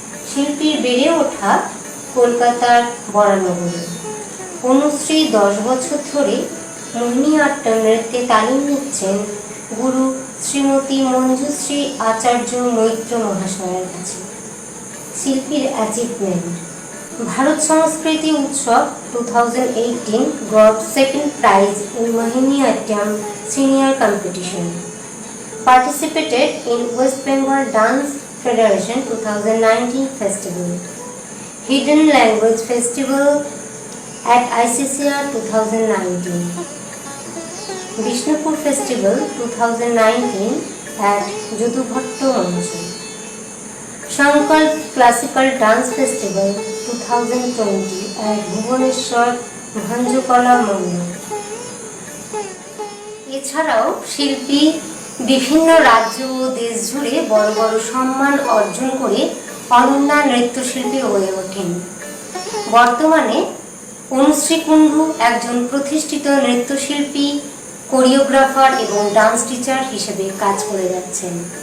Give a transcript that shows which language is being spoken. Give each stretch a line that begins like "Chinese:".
Bangla: শিল্পীর বেড়ে ওঠা কলকাতার বরানগরে। অনুশ্রী 10 বছর ধরে মোহিনীআট্টম নৃত্যে তালিম নিচ্ছেন গুরু শ্রীমতী মঞ্জুশ্রী আচার্য মৈত্র মহাশয়ের কাছে। শিল্পীর অ্যাচিভমেন্ট:
English: Bharat Sanskriti Utsav 2018 got second prize in Mohiniyattam senior competition. participated in West Bengal Dance Federation 2019 Festival, Hidden Language Festival at ICCR 2019, Bishnupur Festival 2019 at Judubhatto Manchi, Shankar Classical Dance Festival 2020 at Bhubaneswar Bhanjukala Mandir।
Bangla: এছাড়াও শিল্পী বিভিন্ন রাজ্য ও দেশ জুড়ে বড় বড় সম্মান অর্জন করে অনন্য নৃত্যশিল্পী হয়ে ওঠেন। বর্তমানে অনুশ্রী কুণ্ডু একজন প্রতিষ্ঠিত নৃত্যশিল্পী, কোরিওগ্রাফার এবং ডান্স টিচার হিসেবে কাজ করে যাচ্ছেন।